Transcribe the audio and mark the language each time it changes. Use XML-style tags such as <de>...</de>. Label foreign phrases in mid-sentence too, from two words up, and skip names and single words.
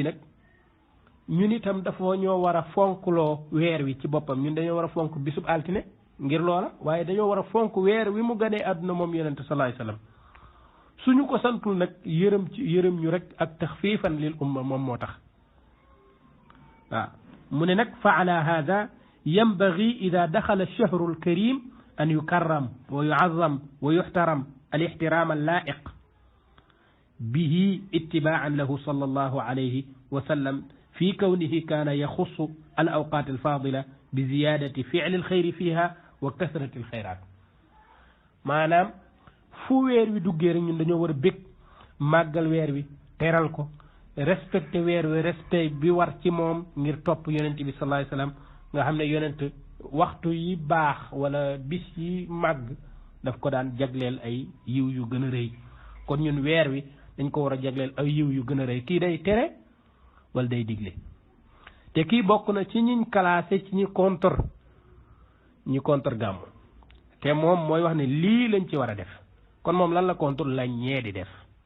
<wo>nag ñun itam dafa ñoo war a fonkloo weer wi ci boppam ñun dañoo war a fonk bisub altine ngir loola waaye dañoo war a fonk weer wi mu ganee àdduna moom yonente</wo> <ar>صلى الله عليه وسلم</ar> <wo>suñu ko santul nag yërëm ñu rek ak</wo> <ar>تخفيفا للأمة</ar> <wo>moom moo tax waaw mu ne nag</wo> <ar>فعلى هذا ينبغي إذا دخل الشهر الكريم أن يكرم ويعظم ويحترم الاحترام اللائق به اتباعا له صلى الله عليه وسلم</ar> <wo>في كونه كان يخص الأوقات الفاضلة بزيادة فعل الخير فيها وكثرة الخيرات maanaam fu weer wi duggee rek ñun dañoo war a bég màggal weer wi teral ko respecté weer wi respect bi war ci moom ngir topp yonent bi</wo> <ar>صلى الله عليه وسلم</ar> <wo>nga xam ne yonent waxtu yi baax wala bis yi màgg daf ko daan jagleel ay yiw yu gën a rëy kon ñun weer wi dañ ko war a jagleel ay yiw yu gën a rëy kii day tere wala day digle te kii bokk na ci ñiñ classé ci ñi contre gàmmu te moom mooy wax ne lii lañ ci war a def kon moom lan la contre la ñee di def</wo>